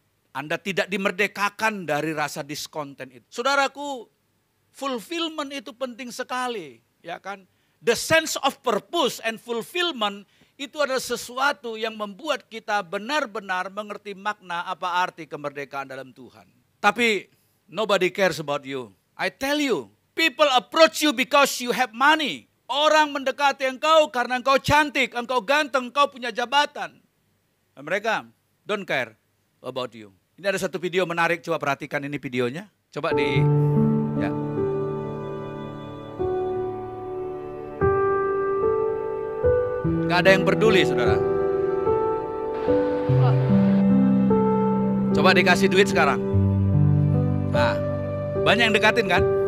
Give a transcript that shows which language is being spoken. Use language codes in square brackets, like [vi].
[id] Anda tidak dimerdekakan dari rasa diskonten itu. Saudaraku, fulfillment itu penting sekali, ya kan? [en] The sense of purpose and fulfillment [id] itu adalah sesuatu yang membuat kita benar-benar mengerti makna apa arti kemerdekaan dalam Tuhan. Tapi [en] nobody cares about you. I tell you, people approach you because you have money. [id] Orang mendekati engkau karena engkau cantik, engkau ganteng, engkau punya jabatan. Dan mereka [en] don't care about you. [id] Ini ada satu video menarik, coba perhatikan ini videonya. Coba ya. Gak ada yang peduli, saudara. Coba dikasih duit sekarang. Nah, banyak yang dekatin kan?